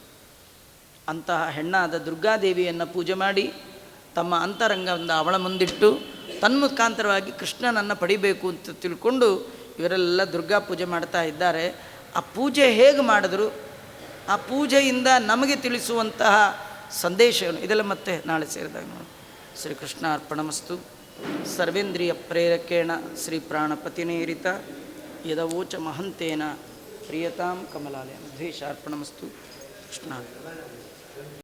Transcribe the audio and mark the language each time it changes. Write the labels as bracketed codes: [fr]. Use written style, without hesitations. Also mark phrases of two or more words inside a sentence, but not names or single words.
[kn] ಅಂತಹ ಹೆಣ್ಣಾದ ದುರ್ಗಾದೇವಿಯನ್ನು ಪೂಜೆ ಮಾಡಿ ತಮ್ಮ ಅಂತರಂಗವನ್ನು ಅವಳ ಮುಂದಿಟ್ಟು ತನ್ಮುಖಾಂತರವಾಗಿ ಕೃಷ್ಣನನ್ನು ಪಡಿಬೇಕು ಅಂತ ತಿಳ್ಕೊಂಡು ಇವರೆಲ್ಲ ದುರ್ಗಾ ಪೂಜೆ ಮಾಡ್ತಾ ಇದ್ದಾರೆ. ಆ ಪೂಜೆ ಹೇಗೆ ಮಾಡಿದ್ರು, ಆ ಪೂಜೆಯಿಂದ ನಮಗೆ ತಿಳಿಸುವಂತಹ ಸಂದೇಶವನ್ನು ಇದೆಲ್ಲ ಮತ್ತೆ ನಾಳೆ ಸೇರಿದಾಗ ನೋಡಿ. [sa] ಶ್ರೀಕೃಷ್ಣ ಅರ್ಪಣಮಸ್ತು. ಸರ್ವೇಂದ್ರಿಯ ಪ್ರೇರಕೇಣ ಶ್ರೀ ಪ್ರಾಣಪತಿನೇರಿತ ಯದವೋಚ ಮಹಂತೇನ ಪ್ರಿಯತಾಂ ಕಮಲಾಲಯ ದ್ವೇಷಾರ್ಪಣಮಸ್ತು. ಕೃಷ್ಣ